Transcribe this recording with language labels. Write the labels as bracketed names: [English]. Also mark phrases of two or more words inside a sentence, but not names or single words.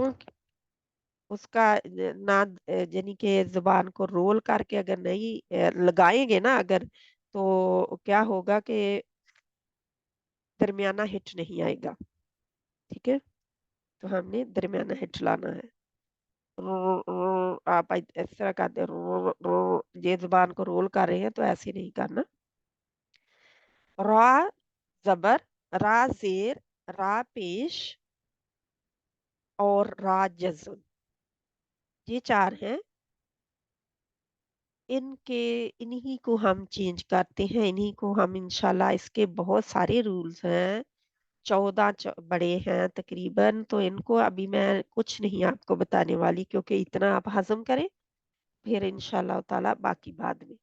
[Urdu] اس کا نہ یعنی کہ زبان کو رول کر کے اگر نہیں لگائیں گے نا اگر، تو کیا ہوگا کہ درمیانہ ہٹ نہیں آئے گا. ٹھیک ہے. تو ہم نے درمیانہ ہٹ لانا ہے. آپ اس طرح کرتے یہ زبان کو رول کر رہے ہیں تو ایسے نہیں کرنا. را زبر، را زیر، را پیش اور را جزم، یہ 4 ہیں. انہی کو ہم چینج کرتے ہیں، انہی کو ہم انشاءاللہ، اس کے بہت سارے رولز ہیں، 14 بڑے ہیں تقریباً، تو ان کو ابھی میں کچھ نہیں آپ کو بتانے والی، کیونکہ اتنا آپ ہضم کریں، پھر انشاءاللہ تعالی باقی بعد میں.